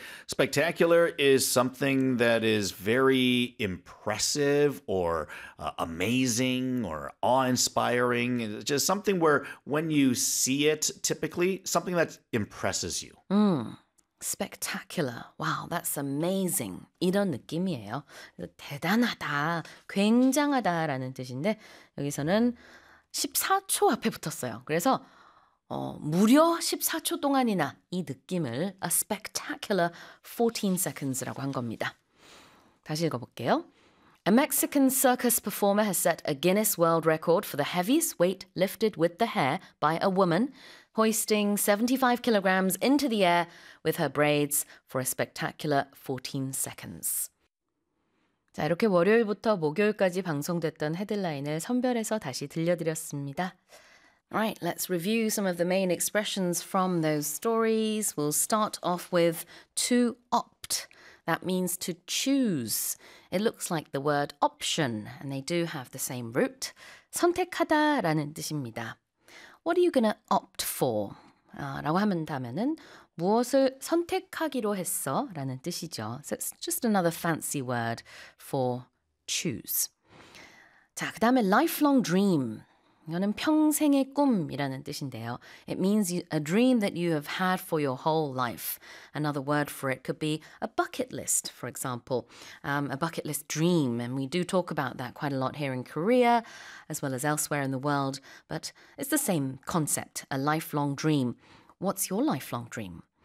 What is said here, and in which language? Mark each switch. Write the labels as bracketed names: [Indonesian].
[English] Spectacular is something that is very impressive or amazing or awe-inspiring. It's just something where when you see it, typically, something that impresses you. Spectacular. Wow, that's amazing. [Korean] 이런 느낌이에요. 대단하다, 굉장하다라는 뜻인데 여기서는 14초 앞에 붙었어요. 그래서 무려 14초 동안이나 이 느낌을 [English] a spectacular 14 seconds [Korean] 라고 한 겁니다. 다시 읽어볼게요. [English] A Mexican circus performer has set a Guinness World Record for the heaviest weight lifted with the hair by a woman, hoisting 75 kilograms into the air with her braids for a spectacular 14 seconds. [Korean] 자, 이렇게 월요일부터 목요일까지 방송됐던 헤드라인을 선별해서 다시 들려드렸습니다. [English] Right, let's review some of the main expressions from those stories. We'll start off with to opt. That means to choose. It looks like the word option, and they do have the same root. [Korean] 선택하다라는 뜻입니다. [English] What are you going to opt for? [Korean] 라고 한다면은 무엇을 선택하기로 했어? 라는 뜻이죠. [English] So it's just another fancy word for choose. [Korean] 자, 그 다음에 [English] lifelong dream. [Korean] 이거는 평생의 꿈이라는 뜻인데요. [English] It means a dream that you have had for your whole life. Another word for it could be a bucket list, for example. A bucket list dream. And we do talk about that quite a lot here in Korea, as well as elsewhere in the world. But it's the same concept, a lifelong dream. What's your lifelong dream?